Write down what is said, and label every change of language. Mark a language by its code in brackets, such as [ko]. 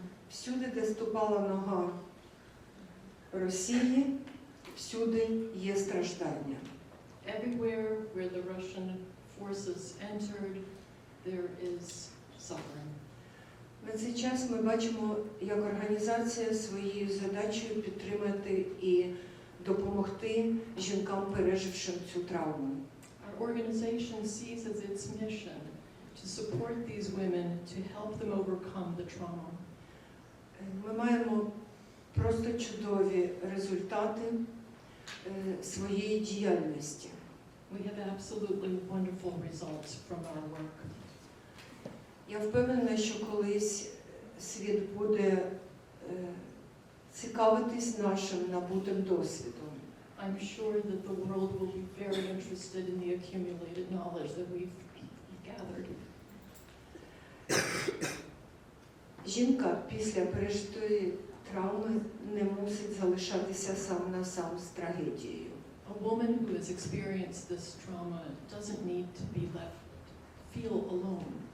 [uk] Всюди, де ступала нога Росії, всюди є страждання. [en] Everywhere where the Russian forces entered, there is suffering. [uk] На цей час ми бачимо, як організація своєю задачею підтримати і допомогти жінкам, пережившим цю травму. [en] Our organization sees as its mission to support these women, to help them overcome the trauma. [uk] Ми маємо просто чудові результати своєї діяльності. [en] We have absolutely wonderful results from our work. [uk] Я впевнена, що колись світ буде цікавитись нашим набутим досвідом. [en] I'm sure that the world will be very interested in the accumulated knowledge that we've gathered. [uk] Жінка після пережитої травми не мусить залишатися сам на сам з трагедією. [en] A woman who has experienced this trauma doesn't need to be feel alone.